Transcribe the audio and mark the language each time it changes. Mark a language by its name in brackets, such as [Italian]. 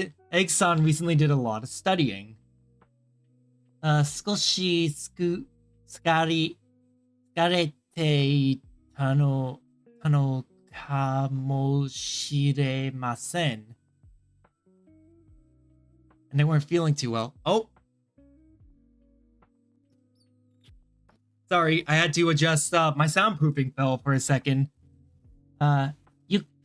[English] Egg-san recently did a lot of studying. [Japanese] 少し疲れていたのかもしれません。 [English] And they weren't feeling too well. Oh! Sorry, I had to adjust my soundproofing fell for a second. ゆっ